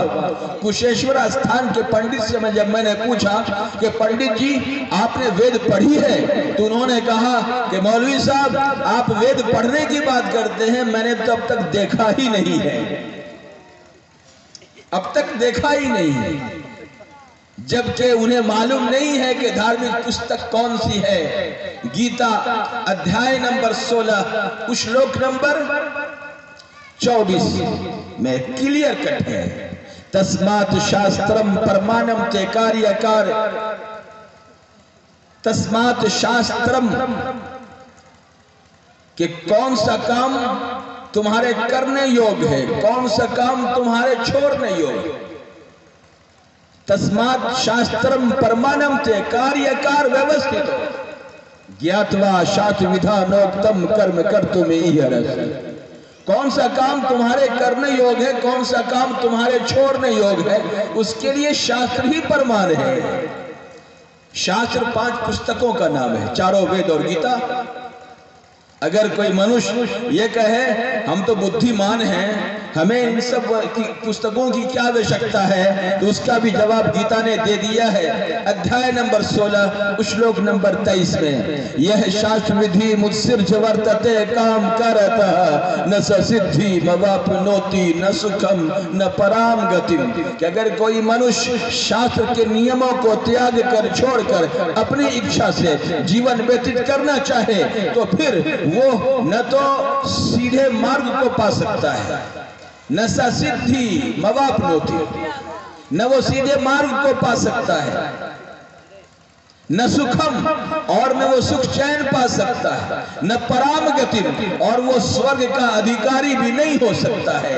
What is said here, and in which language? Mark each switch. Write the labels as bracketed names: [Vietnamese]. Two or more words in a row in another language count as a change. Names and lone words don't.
[Urdu] کشیشور استھان کے پنڈت سے جب میں نے پوچھا کہ پنڈت جی آپ نے وید پڑھی ہے، تو انہوں نے کہا کہ مولوی صاحب آپ وید پڑھنے کی بات کرتے ہیں، میں نے تو اب تک دیکھا ہی نہیں ہے، اب تک دیکھا ہی نہیں ہے۔ جبکہ انہیں معلوم نہیں ہے کہ دھارمک پستک کون سی ہے۔ گیتا ادھیائے نمبر 16 شلوک نمبر 24 میں کلیئر کٹ ہے، [Sanskrit] तस्मात् शास्त्रं प्रमाणं ते कार्याकार. तस्मात् शास्त्रं [Urdu] کہ کون سا کام تمہارے کرنے یوگ ہے، کون سا کام تمہارے چھوڑنے یوگ ہے۔ [Sanskrit] तस्मात् शास्त्रं प्रमाणं ते कार्याकार व्यवस्थितौ ज्ञात्वा शास्त्र विधानोक्तं कर्म कर्तुम् इह अर्हसि. [Urdu] کون سا کام تمہارے کرنے یوگ ہے، کون سا کام تمہارے چھوڑنے یوگ ہے، اس کے لیے شاستر ہی پرمان ہے۔ شاستر 5 پستکوں کا نام ہے، چاروں وید اور گیتا۔ اگر کوئی منش یہ کہے ہم تو بدھیمان ہیں، ہمیں ان سب پستکوں کی کیا آوشکتا ہے، تو اس کا بھی جواب گیتا نے دے دیا ہے۔ ادھیائے نمبر 16 شلوک نمبر 23 میں، [Sanskrit] यः शास्त्र विधिम् उत्सृज्य वर्तते काम कारतः न सिद्धिम् अवाप्नोति न सुखं न परां گتم، [Urdu] کہ اگر کوئی منش شاستر کے نیموں کو تیاگ کر چھوڑ کر اپنی اچھا سے جیون ویتت کرنا چاہے تو پھر وہ نہ تو سیدھے مارگ کو پا سکتا ہے، [Sanskrit] न सिद्धिम् अवाप्नोति, [Urdu] نہ وہ سیدھے مارگ کو پا سکتا ہے، [Sanskrit] न सुखं [Urdu] اور نہ وہ سکھ چین پا سکتا ہے، [Sanskrit] न परां गतिम् [Urdu] اور وہ سورگ کا ادھیکاری بھی نہیں ہو سکتا ہے۔